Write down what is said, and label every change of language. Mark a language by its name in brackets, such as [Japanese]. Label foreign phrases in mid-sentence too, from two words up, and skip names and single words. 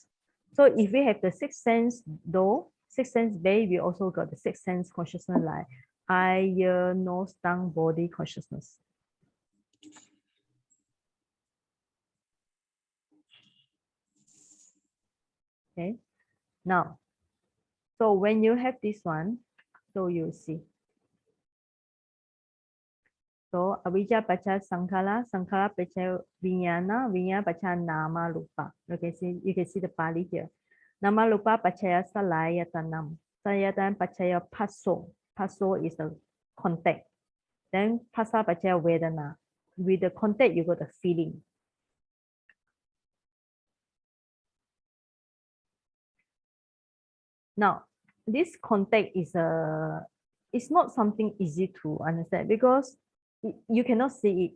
[English] So if we have the sixth sense door, sixth sense bay, we also got the sixth sense consciousness like eye, ear, nose, tongue, body consciousness. Okay, now, so when you have this one, so you see. [Pali] So avijja pacha sankhara, sankhara pacha vijnana, vijnana pacha nama rupa. [English] You can see the Pali here. [Pali] Nama rupa pachaya salayatanam. Salayatan pachaya passo. [English] Passo is the contact. Then [Pali] pasa pachaya vedana. [English] With the contact, you got the feeling. Now, this contact is it's not something easy to understand because you cannot see it.